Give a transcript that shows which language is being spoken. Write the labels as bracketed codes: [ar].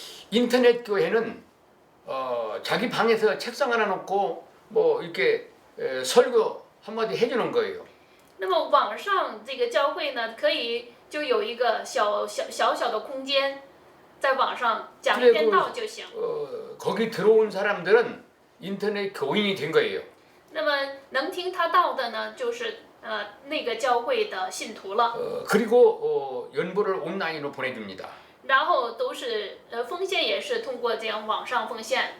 [ko] 인터넷 교회는 자기 방에서 책상 하나 놓고 뭐 이렇게 설교 한마디 해주는 거예요. [zh] 那么网上这个教会呢，可以就有一个小的空间，在网上讲一篇道就行。 [ko] 거기 들어온 사람들은 인터넷 교인이 된 거예요. [zh] 那么能听他道的呢，就是那个教会的信徒了。 [ko] 그리고 연보를 온라인으로 보내줍니다. [zh] 然后都是奉献也是通过这样网上奉献。